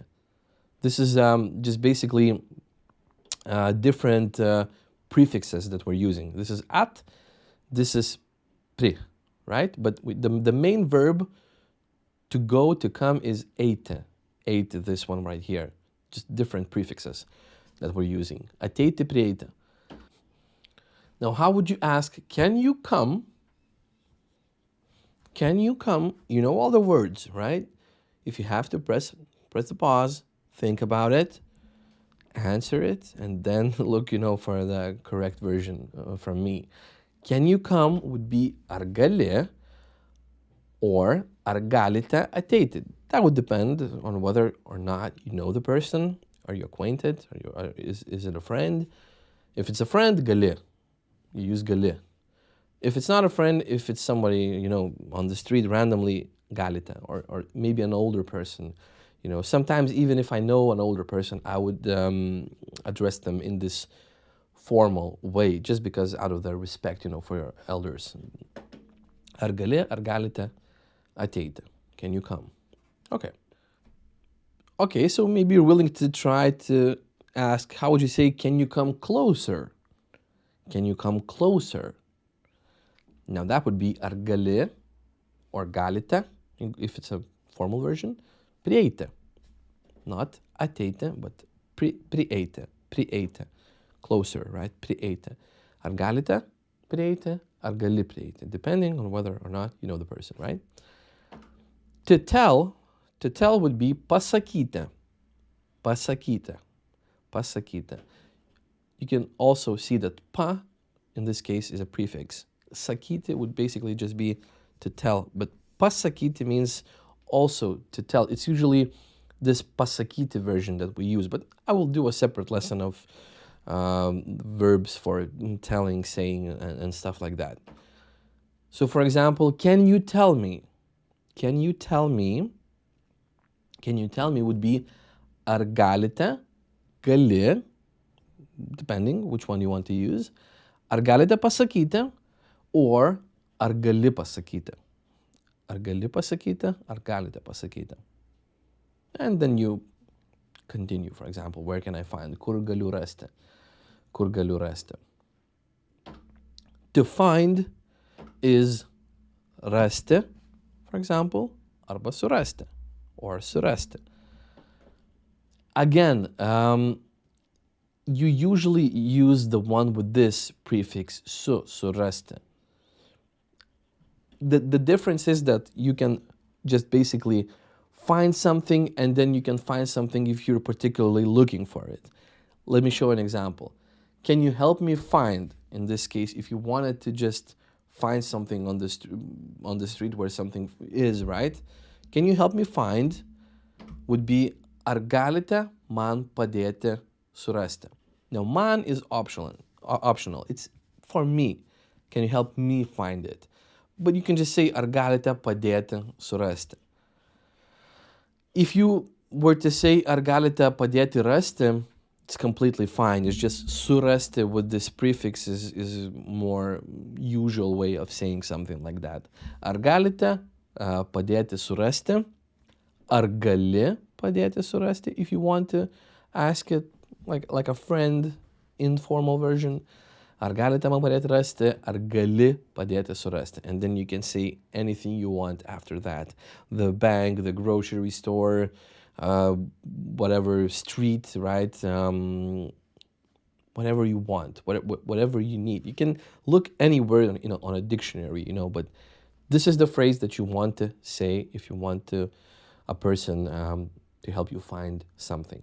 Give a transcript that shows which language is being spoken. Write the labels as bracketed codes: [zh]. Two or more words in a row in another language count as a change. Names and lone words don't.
[en] This is just basically different prefixes that we're using. This is at, this is pri, right? But the main verb to go, to come is eiti. [lt] Eiti, [en] this one right here. Just different prefixes that we're using. [lt] Ateiti prieiti. [en] Now, how would you ask, can you come? Can you come? You know all the words, right? If you have to press the pause, think about it, answer it, and then look, you know, for the correct version from me. Can you come would be [lt] ar gali [en] or [lt] ar galite ateiti. [en] That would depend on whether or not you know the person. Are you acquainted? Is it a friend? If it's a friend, gali. You use gali. If it's not a friend, if it's somebody, you know, on the street randomly, galite, or maybe an older person. You know, sometimes even if I know an older person, I would address them in this formal way, just because out of their respect, you know, for your elders. [lt] Ar gali, ar galite ateiti? [en] Can you come? Okay. Okay, so maybe you're willing to try to ask, how would you say, can you come closer? Can you come closer? Now that would be [lt] ar gali [en] or galite, if it's a formal version. [lt] Prieiti. Not ateiti, but prieiti. Prieiti. [en] Closer, right? [lt] Prieiti. Ar galite prieiti, ar gali prieiti, [en] depending on whether or not you know the person, right? To tell would be pasakyti. [lt] Pasakyti. Pasakyti. [en] You can also see that pa, in this case, is a prefix. Sakyti would basically just be to tell, but pasakyti means also to tell. It's usually this pasakyti version that we use, but I will do a separate lesson of verbs for telling, saying, and stuff like that. So for example, can you tell me? Can you tell me? Can you tell me would be [lt] ar galite, gali, [en] depending which one you want to use. [lt] Ar galite pasakyti or ar gali pasakyti. Ar gali pasakyti, ar galite pasakyti. [en] And then you continue, for example, where can I find? [lt] Kur galiu rasti? Kur galiu rasti? [en] To find is rasti, for example, [lt] arba surasti, or surasti. [en] Again, you usually use the one with this prefix surasti. The difference is that you can just basically find something, and then you can find something if you're particularly looking for it. Let me show an example. Can you help me find, in this case, if you wanted to just find something on the street where something is, right? Can you help me find would be [lt] ar galite man padėti surasti. [en] Now, man is optional. It's for me. Can you help me find it? But you can just say [lt] ar galite padėti surasti. [en] If you were to say [lt] ar galite padėti rasti, [en] it's completely fine. It's just surasti with this prefix is more usual way of saying something like that. [lt] Ar galite padėti surasti? Ar gali padėti surasti? [en] If you want to ask it like a friend, informal version. [lt] Ar galite man padėti rasti? Ar gali padėti surasti? [en] And then you can say anything you want after that. The bank, the grocery store, whatever street, right? Whatever you want, whatever you need. You can look anywhere, on a dictionary, but this is the phrase that you want to say if you want a person to help you find something.